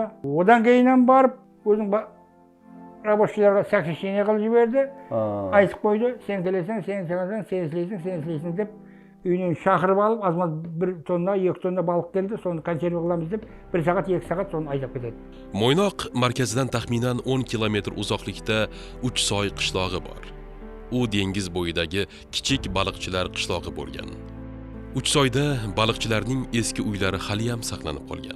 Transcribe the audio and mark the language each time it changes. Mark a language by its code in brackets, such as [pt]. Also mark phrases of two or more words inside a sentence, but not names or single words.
[kk] Одан кейіннен барып, өзің рабочыларға сокращение қылып жіберді. Айтып қойды, сен келесің, сен істейсің деп. Үйінен шақырып алып, азмаз 1 тонна, 2 тонна балық келді, соны консерві қыламыз деп, 1 сағат, 2 сағат соны айдап кетеді. [uz] Mo'ynoq markazidan taxminan 10 kilometr uzoqlikda Uchsoy qishlog'i bor. U dengiz bo'yidagi kichik baliqchilar qishlog'i bo'lgan. Uchsoyda baliqchilarning eski uylari hali ham saqlanib qolgan.